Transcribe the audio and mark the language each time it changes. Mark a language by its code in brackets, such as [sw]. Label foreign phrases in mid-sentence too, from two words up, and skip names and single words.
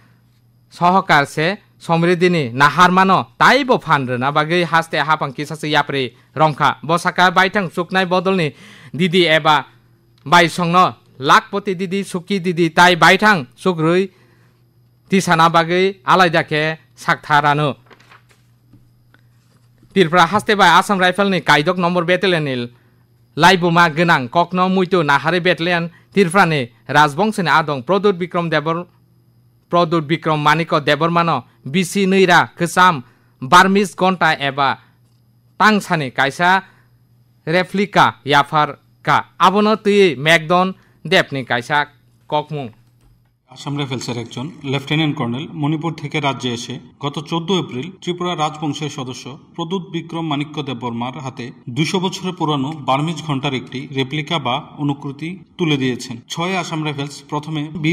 [trp] সহকারসে সমৃদ্ধিনি নাহারমানো তাইবো ফান্ডনা বাগৈ হাস্তে হাপাং কিসাসে ইয়াপ্রে রংখা বসাকা বাইথাং সুকনাই বদলনি দিদি এবা বাইসংন লাখপতি দিদি সুকি দিদি তাই বাইথাং সুকরুই তিসানা বাগৈ আলাইদাকে সাকথারানো Tirpra haste by Assam Rifle ni kaidok nomor battalion ni laibuma genang kokno muito nahare battalion Tirpra ni Rajbongshini adong Produt Bikram Maniko Debormano BC Neira Kesam Barmis Gonta eba Tangsani kaisa replika yafar ka abono tui Megdon Depni kaisa kokmung [bn] আসাম রাইফেলসের একজন লেফটেন্যান্ট কর্নেল মণিপুর থেকে রাজ্যে এসে গত 14 এপ্রিল ত্রিপুরা রাজবংশের সদস্য প্রদ্যুৎ বিক্রম মাণিক্য দেববর্মার হাতে 200 বছরের পুরানো বার্মিজ ঘণ্টার একটি রেপ্লিকা বা অনুকৃতি তুলে দিয়েছেন 6 আসাম রাইফেলস প্রথমে বীর